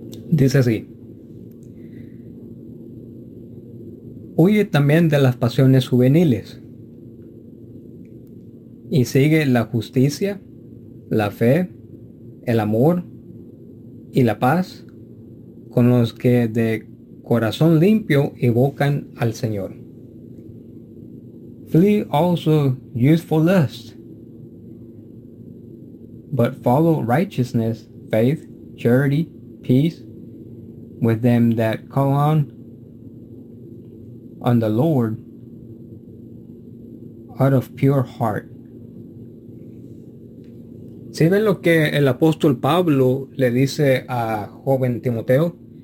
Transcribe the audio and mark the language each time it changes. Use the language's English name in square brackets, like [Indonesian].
[Spanish] Dice así: huye también de las pasiones juveniles y sigue la justicia, la fe, el amor y la paz con los que de corazón limpio evocan al Señor. [English] Flee also youthful lust, but follow righteousness, faith, charity, peace with them that call on the Lord out of pure heart. [Spanish] ¿Sí ven lo que el apóstol Pablo le dice a joven Timoteo?